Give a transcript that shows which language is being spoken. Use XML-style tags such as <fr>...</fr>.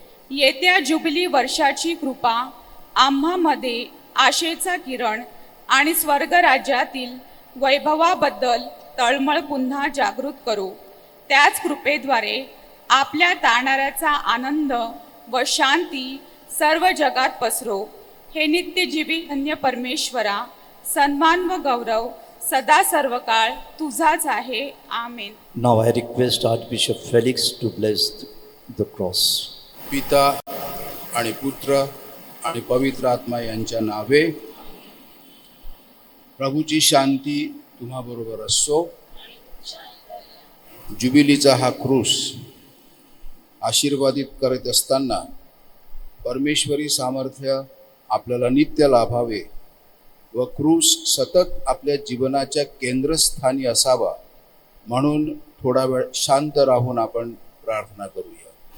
<mr>येत्या जुबिली वर्षाची कृपा आम्हामध्ये आशेचा किरण आणि स्वर्गराज्यातील वैभवाबद्दल तळमळ पुन्हा जागृत करो. त्याच कृपेद्वारे आपल्या तारणाऱ्याचा आनंद व शांती सर्व जगात पसरो. हे नित्यजीवी धन्य परमेश्वरा, सन्मान व गौरव सदा सर्व काळ तुझाच आहे. आमेन.</mr> <en>Now I request Archbishop Felix to bless the cross.</en> <mr>पिता आणि पुत्र आणि पवित्र आत्मा यांच्या नावे. प्रभूची शांती तुम्हाबरोबर असो. जुबिलीचा हा क्रूस आशीर्वादित करत असताना परमेश्वरी सामर्थ्य आपल्याला नित्य लाभावे व क्रूस सतत आपल्या जीवनाच्या केंद्रस्थानी असावा म्हणून थोडा वेळ शांत राहून आपण प्रार्थना करूया.</mr>